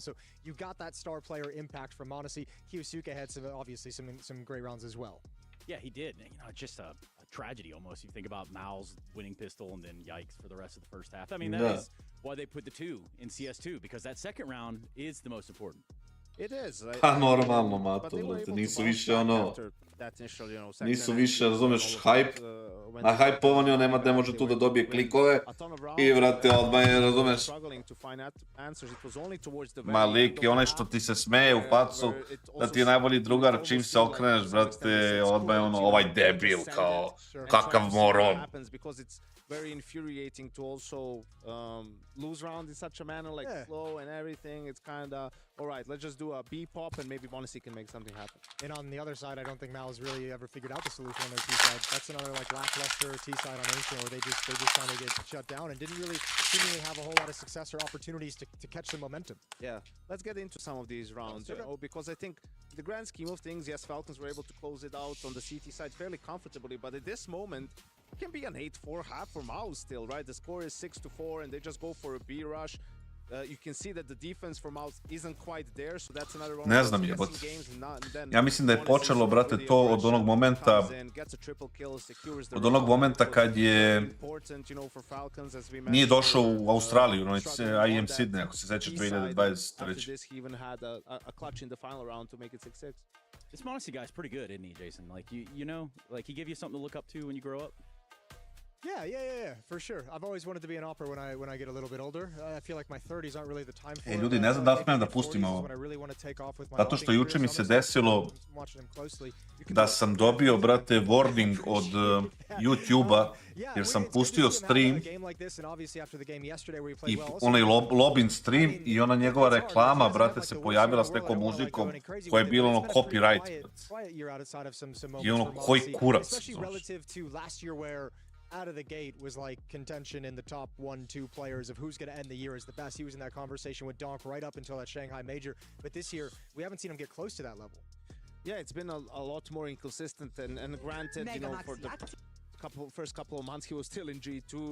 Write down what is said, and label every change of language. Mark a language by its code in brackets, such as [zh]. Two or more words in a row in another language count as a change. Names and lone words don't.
[en] So you got that star player impact from Monacy. KINGSTON had obviously some great rounds as well. Yeah, he did. You know, just a tragedy almost. You think about Mal's winning pistol and then yikes for the rest of the first half. I mean, that is why they put the 2 in CS2, because that second round is the most important. It is. [sr] Pa normalno, Mato, brate, nisu više ono... Nisu više, razumeš, hype. A hype-ovanio ne može tu da dobije klikove. I, brate, odmah je, razumeš... Ma lik je onaj što ti se smeje u facu, da ti je najbolji drugar, čim se okreneš, brate, odmah je ono, ovaj debil, kao, kakav moron. [en] Very infuriating to also lose round in such a manner, like slow and everything. It's kind of all right, let's just do a B pop and maybe Monacy can make something happen. And on the other side, I don't think Mal's really ever figured out the solution on their T side. That's another like lackluster T side on Ancient where they just kind of get shut down and didn't really seemingly have a whole lot of success or opportunities to catch the momentum. Yeah, let's get into some of these rounds, because I think the grand scheme of things, yes, Falcons were able to close it out on the CT side fairly comfortably, but at this moment, it can be an 8-4 half for Mouse still, right? The score is 6-4 and they just go for a B rush. You can see that the defense for Mouse isn't quite there, so that's another one. [sr] Ne znam jebote. Ja mislim da je počelo, brate, to od onog momenta kad je nije došao u Australiju, no IEM Sydney, ako se seća 2023. [en] This Monacy guy's pretty good, isn't he, Jason? Like you know, like he give you something to look up to when you grow up. Yeah, for sure. I've always wanted to be an opera when I get a little bit older. I feel like my 30s aren't really the time for it. [sr] Ljudi, ne znam da li smijem da pustim ovo. Zato što juče mi se desilo da sam dobio, brate, warning od YouTube-a jer sam pustio stream i onaj lobin stream i ona njegova reklama, brate, se pojavila s nekom muzikom koja je bila ono copyright. I ono, koji kurac. [en] Out of the gate was like contention in the top 1-2 players of who's going to end the year as the best. He was in that conversation with Donk right up until that Shanghai major. But this year, we haven't seen him get close to that level. Yeah, it's been a lot more inconsistent. And granted, you know, for the first couple of months, he was still in G2.